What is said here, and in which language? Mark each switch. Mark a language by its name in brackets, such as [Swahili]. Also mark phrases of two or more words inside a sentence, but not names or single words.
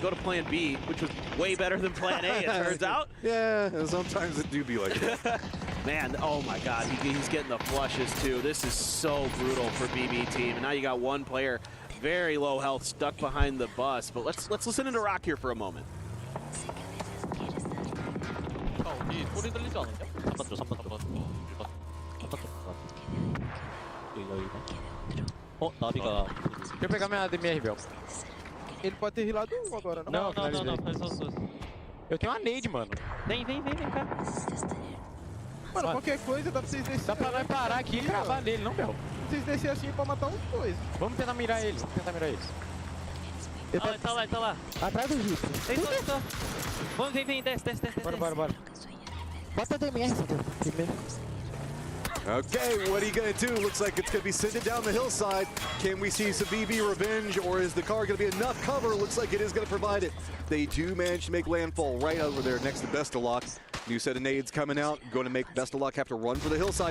[English] Go to plan B, which was way better than plan A, it turns out. Yeah, sometimes it do be like that. Man, oh my God, he's getting the flushes too. This is so brutal for BB team. And now you got one player, very low health, stuck behind the bus. But let's listen into Rock here for a moment. [Korean] 소리 들리지 않은데? 3번 줘, 3번 줘. 3번 줘. 나비가. [Portuguese] Quer pegar minha DMR, Bel? Ele pode ter rilado agora, não? Não, faz só. Eu tenho uma nade, mano. Vem cá. Mano, qualquer coisa dá pra vocês descer. Dá pra nós parar aqui e cravar nele, não, Bel? Vocês descer assim pra matar uns dois. Vamos tentar mirar eles. Tá lá. Atrás do Jeep. Tá. Vamos, vem, desce. Bora. Bota a DMR, primeiro. [English] Okay, what are you going to do? Looks like it's going to be sending down the hillside. Can we see some BB revenge, or is the car going to be enough cover? Looks like it is going to provide it. They do manage to make landfall right over there next to Bestalock. New set of nades coming out, going to make Bestalock have to run for the hillside.